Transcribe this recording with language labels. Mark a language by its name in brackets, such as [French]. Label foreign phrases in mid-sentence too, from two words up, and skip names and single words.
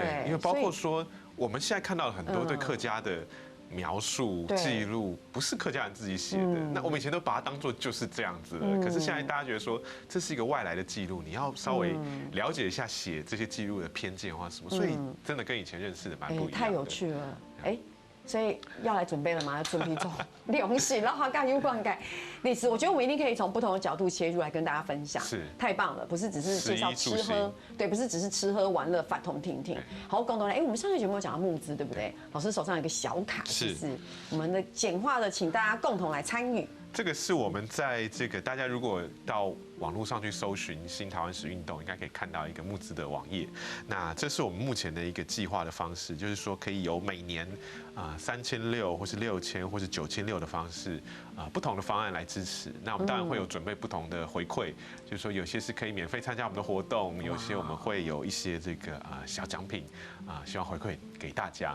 [Chinese] 對，因為包括說我們現在看到很多對客家的描述記錄，不是客家人自己寫的，那我們以前都把它當作就是這樣子了。可是現在大家覺得說這是一個外來的記錄，你要稍微了解一下寫這些記錄的偏見或什麼，所以真的跟以前認識的蠻不一樣的。太有趣了，所以要來準備了嗎？要準備做東西，然後還有灌溉歷史，我覺得我們一定可以從不同的角度切入來跟大家分享。是，太棒了，不是只是介紹吃喝，對，不是只是吃喝玩樂、法通聽聽。好，共同來，我們上個節目有講到募資，對不對？老師手上有一個小卡，是我們的簡化的，請大家共同來參與。這個是我們在這個大家如果到网络上去搜寻新台湾史运动，应该可以看到一个募资的网页。那这是我们目前的一个计划的方式，就是说可以有每年3600或是6000或是9600的方式，不同的方案来支持。那我们当然会有准备不同的回馈，就是说有些是可以免费参加我们的活动，有些我们会有一些这个小奖品希望回馈给大家。